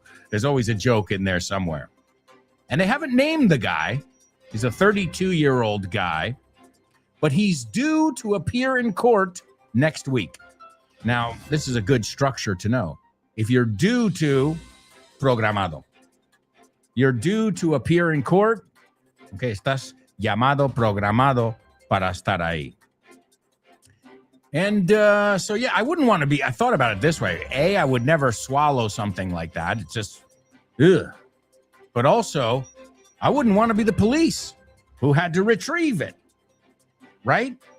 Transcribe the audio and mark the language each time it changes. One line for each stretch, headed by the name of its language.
English: There's always a joke in there somewhere. And they haven't named the guy. He's a 32-year-old guy, but he's due to appear in court next week. Now, this is a good structure to know. If you're due to, programado. You're due to appear in court.
Spanish: Okay, estás llamado, programado para estar ahí.
English: And so, yeah, I wouldn't want to be, I thought about it this way. A, I would never swallow something like that. It's just, ugh. But also, I wouldn't want to be the police who had to retrieve it, right?